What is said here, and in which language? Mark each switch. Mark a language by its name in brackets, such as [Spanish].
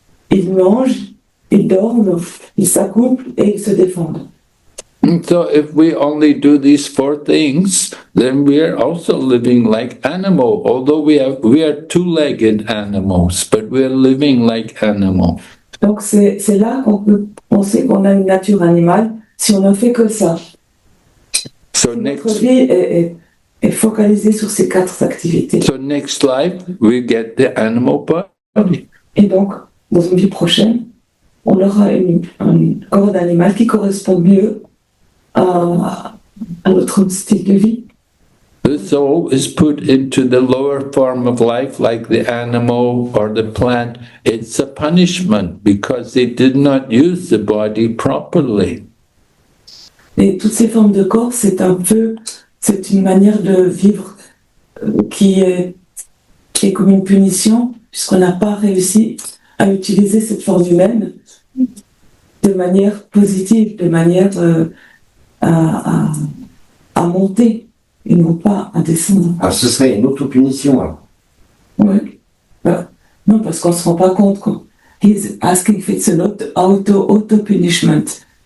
[French] Ils mangent, ils dorment, ils s'accouplent et ils se défendent. [English] So if we only do these four things, then we are also living like animal. Although we are two-legged animals, but we are living like animals. [French] Donc c'est là qu'on peut penser qu'on a une nature animale si on ne fait que ça. [English] So [French] Notre vie est focalisée sur ces quatre activités. [English] So next life, we get the animal body. [French] Et donc, dans une vie prochaine, on aura un corps d'animal qui correspond mieux à notre style de vie. [English] The soul is put into the lower form of life, like the animal or the plant. It's a punishment because they did not use the body properly. [French] Et toutes ces formes de corps, c'est une manière de vivre qui est comme une punition, puisqu'on n'a pas réussi à utiliser cette forme humaine de manière positive, de manière à monter et non pas à descendre. Ah, ce serait une autopunition, alors. Oui. Non, parce qu'on ne se rend pas compte. [English] He's asking if it's an auto-punishment.